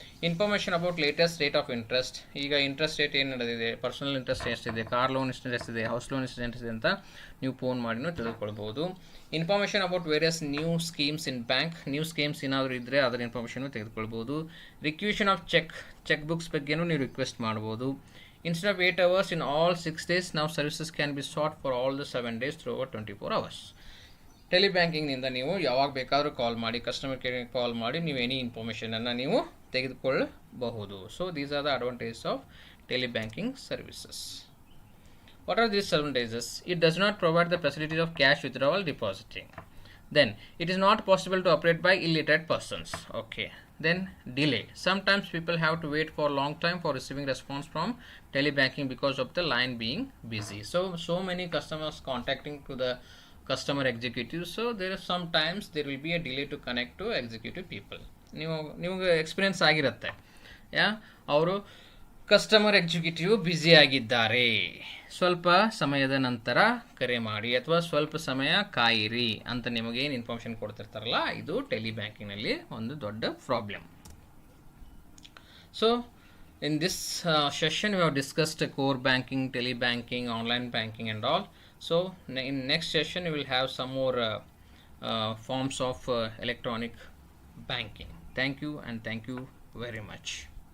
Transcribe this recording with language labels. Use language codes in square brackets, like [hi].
[en] information about latest rate of interest, [kn] ಈಗ interest rate ಏನು ನಡೆದಿದೆ, ಪರ್ಸನಲ್ ಇಂಟ್ರೆಸ್ಟ್ ಎಷ್ಟಿದೆ, ಕಾರ್ ಲೋನ್ ಎಷ್ಟಿದೆ, ಹೌಸ್ ಲೋನ್ ಎಷ್ಟಿದೆ ಅಂತ ನೀವು ಫೋನ್ ಮಾಡಿನೂ ತಿಳ್ಕೊಳ್ಬೋದು. [en] information about various new schemes in bank, [kn] new schemes ಏನಾದರೂ ಇದ್ದರೆ ಅದರ ಇನ್ಫಾರ್ಮೇಷನ್ನು ತೆಗೆದುಕೊಳ್ಬೋದು. ರಿಕ್ಯೂಷನ್ ಆಫ್ ಚೆಕ್ ಬುಕ್ಸ್ ಬಗ್ಗೆನೂ ನೀವು ರಿಕ್ವೆಸ್ಟ್ ಮಾಡ್ಬೋದು. [en] Instead of 8 hours in all 6 days, now services can be sought for all the 7 days through over 24 hours. [kn] ಟೆಲಿಬ್ಯಾಂಕಿಂಗ್ನಿಂದ ನೀವು ಯಾವಾಗ ಬೇಕಾದರೂ ಕಾಲ್ ಮಾಡಿ, ಕಸ್ಟಮರ್ ಕೇರ್ಗೆ ಕಾಲ್ ಮಾಡಿ ನೀವು ಎನಿ ಇನ್ಫಾರ್ಮೇಷನನ್ನು ನೀವು ತೆಗೆದುಕೊಳ್ಳಬಹುದು. [en] So these are the advantages of telebanking services. What are these advantages? It does not provide the facilities of cash withdrawal depositing. Then it is not possible to operate by illiterate persons. Okay. Then delay. Sometimes people have to wait for a long time for receiving response from telebanking because of the line being busy. So many customers contacting to the customer executive. So there are sometimes there will be a delay to connect to executive people. [kn] ನಿಮಗೆ experience ಆಗಿರುತ್ತೆ. ಅವರು customer executive busy ಆಗಿದ್ದಾರೆ, ಸ್ವಲ್ಪ ಸಮಯದ ನಂತರ ಕರೆ ಮಾಡಿ ಅಥವಾ ಸ್ವಲ್ಪ ಸಮಯ ಕಾಯಿರಿ ಅಂತ ನಿಮಗೇನು ಇನ್ಫಾರ್ಮೇಷನ್ ಕೊಡ್ತಿರ್ತಾರಲ್ಲ, ಇದು ಟೆಲಿಬ್ಯಾಂಕಿಂಗ್ನಲ್ಲಿ ಒಂದು ದೊಡ್ಡ problem. [en] So in this session we have discussed core banking, telebanking, online banking and all. So in next session we will have some more forms of electronic banking. Thank you and thank you very much.